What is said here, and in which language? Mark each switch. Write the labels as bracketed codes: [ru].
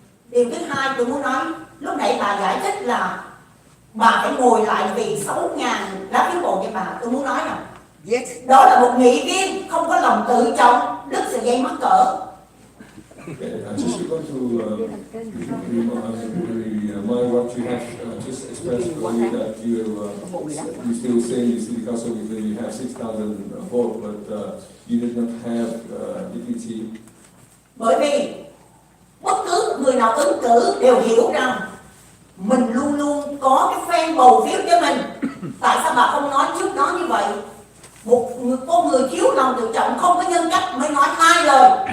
[vi] Điều thứ hai tôi muốn nói, lúc nãy bà giải thích là bà phải ngồi lại vì 6.000 lá phiếu bầu cho bà. Tôi muốn nói rằng đó là một nghị viên không có lòng tự trọng, đứt sợi dây mắc cỡ. [en] Okay, I just want to remind what you have just expressed earlier that you still say in the city council that you have 6,000 votes, but you did not have deputy. [vi] Bởi vì bất cứ người nào ứng cử đều hiểu rằng mình luôn luôn có cái fan bầu phiếu cho mình. Tại sao bà không nói trước đó như vậy? Một con người thiếu lòng tự trọng, không có nhân cách mới nói hai lời.